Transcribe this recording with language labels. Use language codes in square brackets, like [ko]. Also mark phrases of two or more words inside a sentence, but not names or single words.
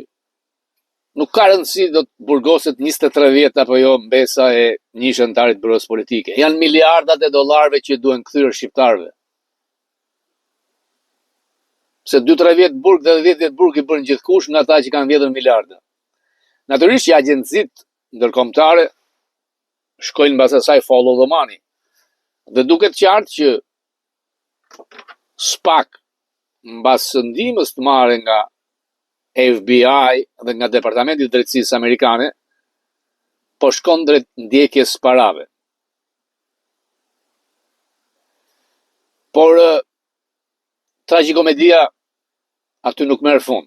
[sq] Nuk ka rëndësi do të burgoset 23 vjet apo jo mbesa e një shëntarit byros politike. Janë miliardat e dollarëve që duhen kthyer shqiptarëve. Se 2-3 vjet burg dhe 10 vjet burg i bën gjithkush nga ata që kanë vjedhur miliarda. Natyrisht që agjencitë ndërkombëtare shkojnë mbas asaj [en] follow the money. [sq] Dhe duket qartë që Spak mbas ndihmës të marrë nga FBI dhe nga Departamenti i Drejtësisë Amerikane, po shkon drejt ndjekjes parave. Por tragjikomedia aty nuk merr fund.